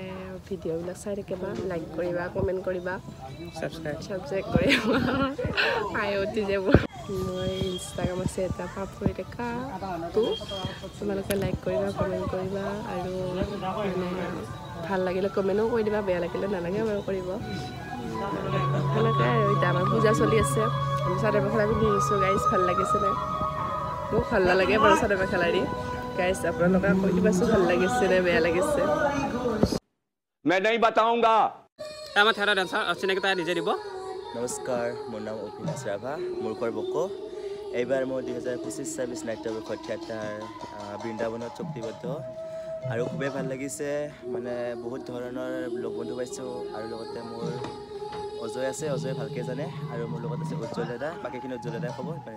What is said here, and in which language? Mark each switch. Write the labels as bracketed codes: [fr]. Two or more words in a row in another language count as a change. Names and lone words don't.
[as] ভিডিঅ'বিলাক চাই থাকিবা লাইক কৰিবা কমেণ্ট কৰিবা ছাবস্ক্ৰাইব কৰিবা আইঅ'টি যাব মই ইনষ্টাগ্ৰাম আছে এটা পাপৰি ডেকা তো তোমালোকে লাইক কৰিবা কমেণ্ট কৰিবা আৰু মানে ভাল লাগিলে কমেণ্টো কৰি দিবা বেয়া লাগিলে নালাগে বাৰু কৰিব সেনেকৈ আৰু এতিয়া আমাৰ পূজা চলি আছে আমি চাদৰ মেখেলা পিন্ধি আহিছোঁ গাইজ ভাল লাগিছেনে মোক ভাল নালাগে বাৰু চাদৰ মেখেলা দি গাইজ আপোনালোকে কৈ দিবাচোন ভাল লাগিছেনে বেয়া লাগিছে [hi] मैं नहीं बताऊंगा [as] আমাৰ থিয়েটাৰ ডান্সাৰ চিনাকি তাই নিজে দিব নমস্কাৰ মোৰ নাম অভিনাশ ৰাভা মোৰ ঘৰ বকো এইবাৰ মই 2025-26 নাট্যবৰ্ষ থিয়েটাৰ বৃন্দাবনত চুক্তিবদ্ধ আৰু খুবেই ভাল লাগিছে মানে বহুত ধৰণৰ লগ বন্ধু পাইছোঁ আৰু লগতে মোৰ অজয় আছে অজয় ভালকৈ জানে আৰু মোৰ লগত আছে উজ্জ্বল দাদা বাকীখিনি উজ্জ্বল দাদাই খবৰ পাৰিম